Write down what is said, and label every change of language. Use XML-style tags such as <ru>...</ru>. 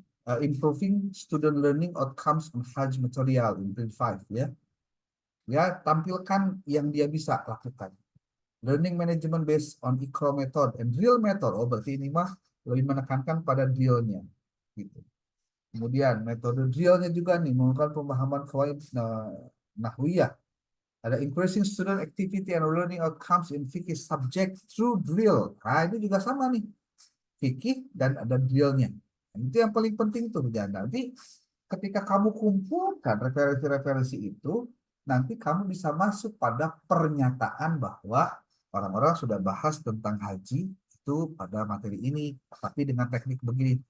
<en>Improving student learning outcomes on Hajj material in grade 5 ya.</en> <id>Ya, tampilkan yang dia bisa lakukan.</id> <en>Learning management based on Iqra method and drill method.</en> <id>Oh, berarti ini mah lebih menekankan pada drillnya. Gitu. Kemudian metode drillnya juga nih menggunakan pemahaman kawaid nahwiyah. Ada</id> <en>increasing student activity and learning outcomes in fikih subject through drill.</en> <id>Nah, itu juga sama nih. Fikih dan ada drillnya. Nah, itu yang paling penting tuh. Dan nanti ketika kamu kumpulkan referensi-referensi itu, nanti kamu bisa masuk pada pernyataan bahwa orang-orang sudah bahas tentang haji itu pada materi ini, tapi dengan teknik begini.</id>